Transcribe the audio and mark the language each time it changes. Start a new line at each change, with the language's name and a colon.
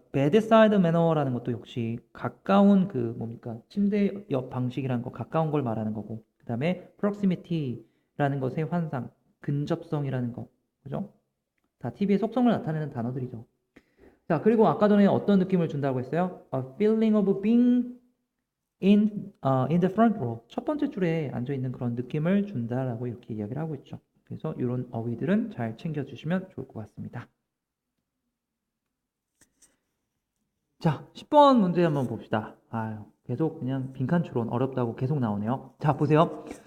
English: bedside manner
Korean: 라는 것도 역시 가까운 그 뭡니까? 침대 옆 방식이라는 거, 가까운 걸 말하는 거고. 그다음에 proximity라는 것의 환상, 근접성이라는 거. 그죠? 다 TV의 속성을 나타내는 단어들이죠. 자, 그리고 아까 전에 어떤 느낌을 준다고 했어요?
English: A feeling of being in the front row.
Korean: 첫 번째 줄에 앉아 있는 그런 느낌을 준다라고 이렇게 이야기를 하고 있죠. 그래서 이런 어휘들은 잘 챙겨주시면 좋을 것 같습니다. 자, 10번 문제 한번 봅시다. 아유, 계속 그냥 빈칸 추론 어렵다고 계속 나오네요. 자, 보세요.